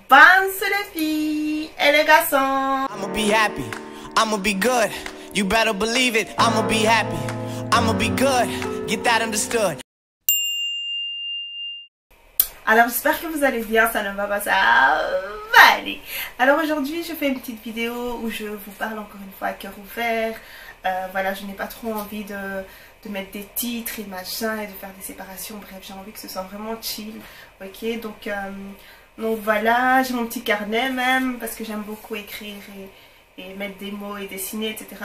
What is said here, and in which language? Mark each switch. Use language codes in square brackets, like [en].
[fr] pense les filles et les garçons. [en] I'ma be happy, I'ma be good. You better believe it, I'ma be happy, I'ma be good. Get that understood. [fr] Alors j'espère que vous allez bien, ça ne va pas, ça va aller. Alors aujourd'hui je fais une petite vidéo où je vous parle encore une fois à cœur ouvert. Voilà, je n'ai pas trop envie de mettre des titres et machin et de faire des séparations. Bref, j'ai envie que ce soit vraiment chill. Ok, donc voilà, j'ai mon petit carnet même parce que j'aime beaucoup écrire et mettre des mots et dessiner, etc.